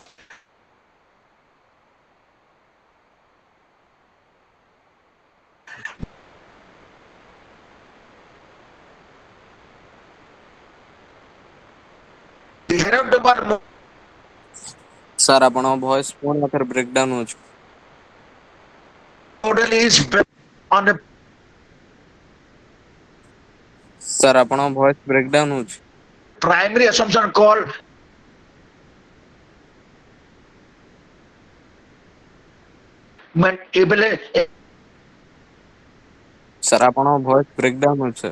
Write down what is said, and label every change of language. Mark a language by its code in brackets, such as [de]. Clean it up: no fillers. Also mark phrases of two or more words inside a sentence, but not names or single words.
[en] The Herod-Dumar Sir, [or] ଆପଣଙ୍କ voice ପୁଣି ଆଉଥରେ breakdown ହଉଛି. [en] model is based on a [or] Sir, ଆପଣଙ୍କ voice breakdown ହଉଛି. [en] primary assumption called [or] Sir, ଆପଣଙ୍କ voice breakdown ହଉଛି, sir.